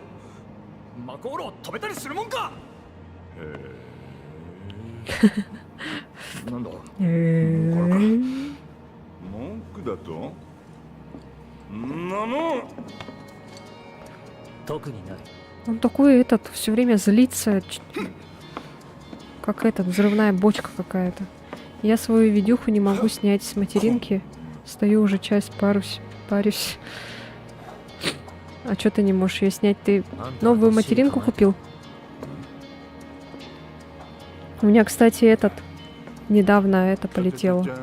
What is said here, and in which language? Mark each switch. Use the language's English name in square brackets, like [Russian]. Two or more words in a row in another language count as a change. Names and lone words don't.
[Japanese] マコールを止めたりするもんか。なんだ、これか。文句だとんなもん。特にない。 [Russian] Он такой этот, все время злится. Как этот, взрывная бочка какая-то. Я свою видюху не могу снять с материнки. Стою уже час, парюсь. А что ты не можешь ее снять? Ты новую материнку купил? У меня, кстати, этот недавно это полетело.